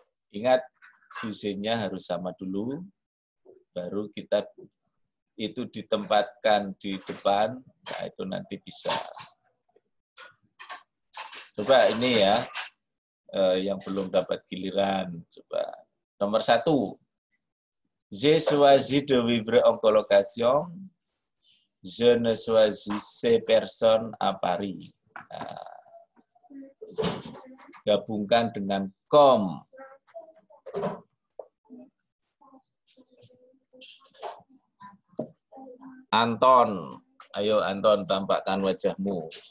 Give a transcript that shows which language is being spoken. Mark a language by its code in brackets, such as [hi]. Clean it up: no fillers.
[id] Ingat, susinya harus sama dulu, baru kita itu ditempatkan di depan, nah itu nanti bisa. Coba ini ya, yang belum dapat giliran. Coba nomor 1. [fr] J'ai choisi de vivre en colocation. Je ne choisissais personne à Paris. [id] Nah, gabungkan dengan com. Anton, ayo Anton, tampakkan wajahmu.